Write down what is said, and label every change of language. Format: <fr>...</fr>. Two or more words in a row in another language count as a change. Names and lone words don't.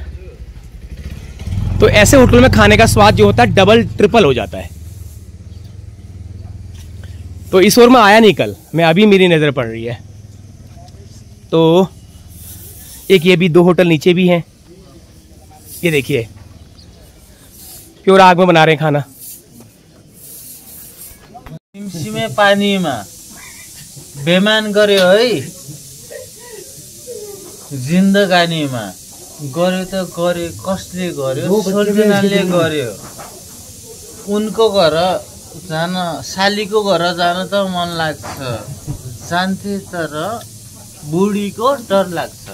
<hi>तो ऐसे होटल में खाने का स्वाद जो होता है डबल ट्रिपल हो जाता है। तो इस ओर में आया नहीं कल मैं, अभी मेरी नज़र पड़ रही है। तो एक ये भी 2 होटल नीचे भी हैं, ये देखिए प्योर आग में बना रहे हैं खाना।</hi> <ne>सिमसिमे पानीमा बेमान गर्यो है, जिन्दगानीमा गर्यो त गर्यो, कसले गर्यो? सोल्टिनाले गर्यो। उनको घर जान, सालीको घर जान त मन लाग्छ, जान्थे तर बुढीको डर लाग्छ।</ne>